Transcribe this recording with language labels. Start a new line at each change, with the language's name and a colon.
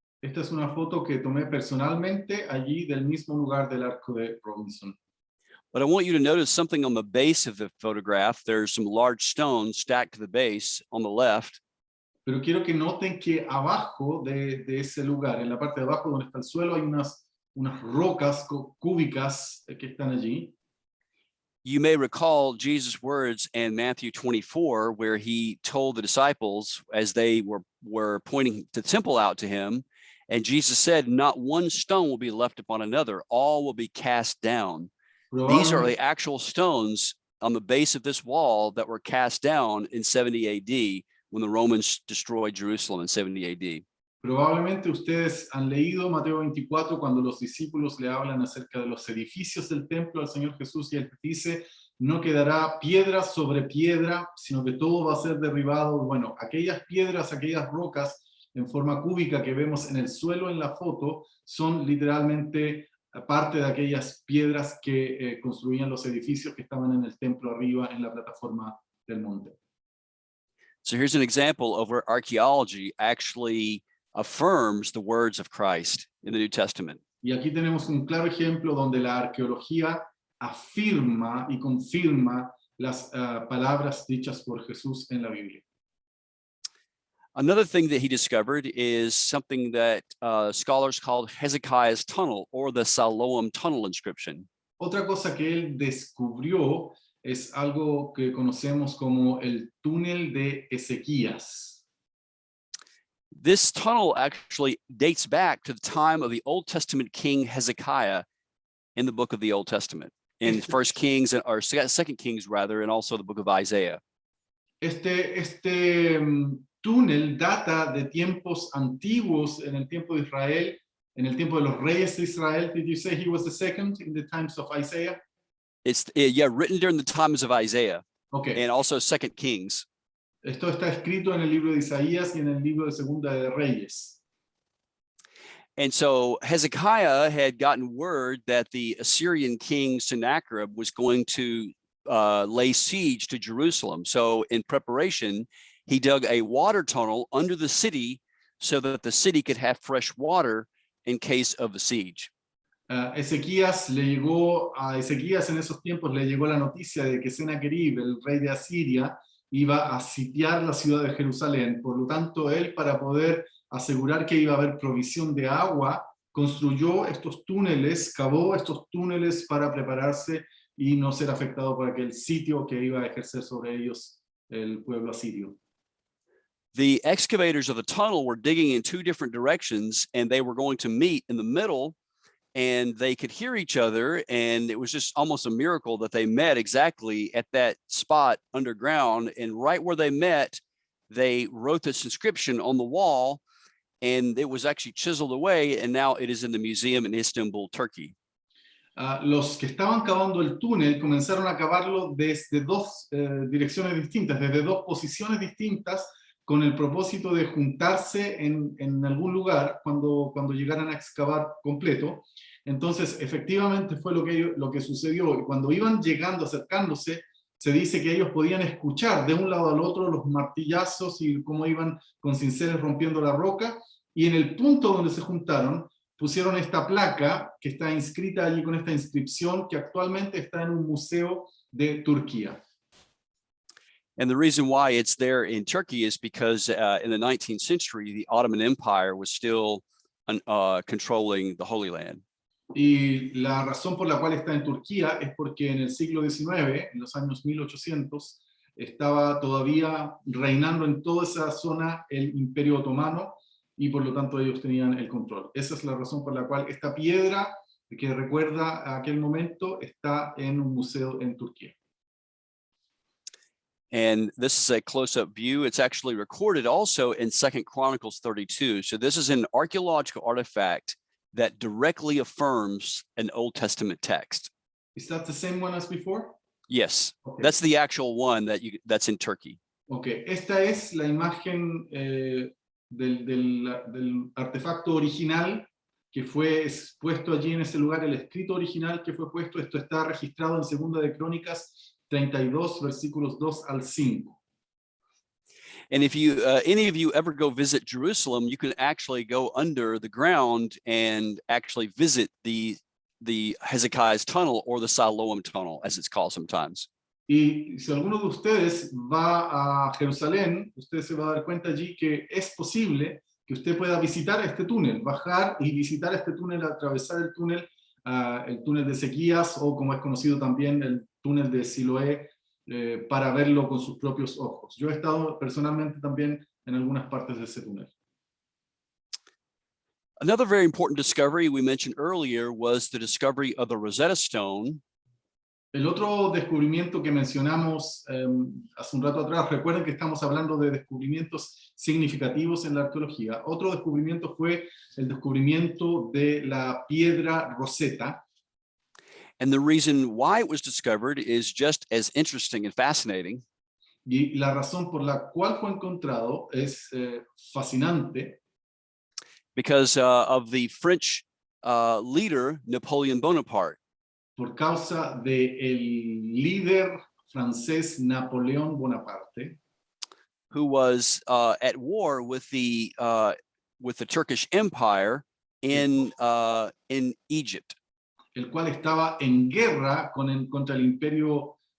Spanish: Esta es una foto que tomé personalmente allí del mismo lugar del arco de Robinson.
English: But I want you to notice something on the base of the photograph. There's some large stones stacked to the base on the left.
Spanish: Pero quiero que noten que abajo de ese lugar, en la parte de abajo donde está el suelo, hay unas rocas cúbicas que están allí.
English: You may recall Jesus' words in Matthew 24, where he told the disciples as they were pointing the temple out to him, and Jesus said, "Not one stone will be left upon another; all will be cast down." These are the actual stones on the base of this wall that were cast down in 70 AD when the Romans destroyed Jerusalem in 70 AD.
Spanish: Probablemente ustedes han leído Mateo 24 cuando los discípulos le hablan acerca de los edificios del templo al Señor Jesús y él dice, no quedará piedra sobre piedra, sino que todo va a ser derribado. Bueno, aquellas piedras, aquellas rocas en forma cúbica que vemos en el suelo en la foto son literalmente parte de aquellas piedras que construían los edificios que estaban en el templo arriba en la plataforma del monte.
English: So here's an example of where archaeology actually affirms the words of Christ in the New Testament.
Spanish: Y aquí tenemos un claro ejemplo donde la arqueología afirma y confirma las palabras dichas por Jesús en la Biblia.
English: Another thing that he discovered is something that scholars called Hezekiah's tunnel or the Siloam tunnel inscription.
Spanish: Otra cosa que él descubrió es algo que conocemos como el túnel de Ezequías.
English: This tunnel actually dates back to the time of the Old Testament king Hezekiah in the book of the Old Testament, in First Kings or Second Kings rather, and also the book of Isaiah.
Spanish: Este túnel data de tiempos antiguos en el tiempo de Israel, en el tiempo de los reyes de Israel.
English: Did you say he was the second in the times of Isaiah? It's written during the times of Isaiah, okay. And also Second Kings.
Spanish: Esto está escrito en el libro de Isaías y en el libro de Segunda de Reyes.
English: And so Hezekiah had gotten word that the Assyrian king Sennacherib was going to lay siege to Jerusalem. So in preparation, he dug a water tunnel under the city so that the city could have fresh water in case of a siege.
Spanish: Ezequías en esos tiempos le llegó la noticia de que Sennacherib, el rey de Asiria, iba a sitiar la ciudad de Jerusalén. Por lo tanto, él, para poder asegurar que iba a haber provisión de agua, construyó estos túneles, cavó estos túneles para prepararse y no ser afectado por aquel sitio que iba a ejercer sobre ellos el pueblo asirio.
English: The excavators of the tunnel were digging in two different directions, and they were going to meet in the middle, and they could hear each other, and it was just almost a miracle that they met exactly at that spot underground. And right where they met, they wrote this inscription on the wall, and it was actually chiseled away, and now it is in the museum in Istanbul, Turkey.
Spanish: los que estaban cavando el túnel comenzaron a cavarlo desde dos direcciones distintas, desde dos posiciones distintas, con el propósito de juntarse en algún lugar cuando llegaran a excavar completo. Entonces, efectivamente fue lo que sucedió. Y cuando iban llegando, acercándose, se dice que ellos podían escuchar de un lado al otro los martillazos y cómo iban con cinceles rompiendo la roca, y en el punto donde se juntaron, pusieron esta placa que está inscrita allí con esta inscripción que actualmente está en un museo de Turquía.
English: And the reason why it's there in Turkey is because in the 19th century, the Ottoman Empire was still controlling the Holy Land.
Spanish: Y la razón por la cual está en Turquía es porque en el siglo XIX, en los años 1800, estaba todavía reinando en toda esa zona el Imperio Otomano, y por lo tanto ellos tenían el control. Esa es la razón por la cual esta piedra, que recuerda a aquel momento, está en un museo en Turquía.
English: And this is a close-up view. It's actually recorded also in 2 Chronicles 32. So this is an archaeological artifact that directly affirms an Old Testament text. Is that the same one as before? Yes, Okay. that's the actual one that's in Turkey.
Spanish: Okay, esta es la imagen del artefacto original que fue expuesto allí en ese lugar, el escrito original que fue puesto. Esto está registrado en Segunda de Crónicas 32, versículos 2 al 5.
English: And if you, any of you ever go visit Jerusalem, you can actually go under the ground and actually visit the Hezekiah's tunnel, or the Siloam tunnel, as it's called sometimes.
Spanish: Y si alguno de ustedes va a Jerusalén, usted se va a dar cuenta allí que es posible que usted pueda visitar este túnel, bajar y visitar este túnel, atravesar el túnel de Ezequías, o como es conocido también, el túnel de Siloé, para verlo con sus propios ojos. Yo he estado personalmente también en algunas partes de ese túnel.
English: Another very important discovery we mentioned earlier was the discovery of the Rosetta Stone.
Spanish: El otro descubrimiento que mencionamos hace un rato atrás, recuerden que estamos hablando de descubrimientos significativos en la arqueología. Otro descubrimiento fue el descubrimiento de la piedra Rosetta.
English: And the reason why it was discovered is just as interesting and fascinating.
Spanish: Y la razón por la cual fue encontrado es fascinante.
English: Because of the French leader, Napoleon Bonaparte.
Spanish: Por causa de el líder francés Napoleón Bonaparte,
English: who was at war with the Turkish Empire in Egypt.
Spanish: El cual estaba en guerra contra el imperio.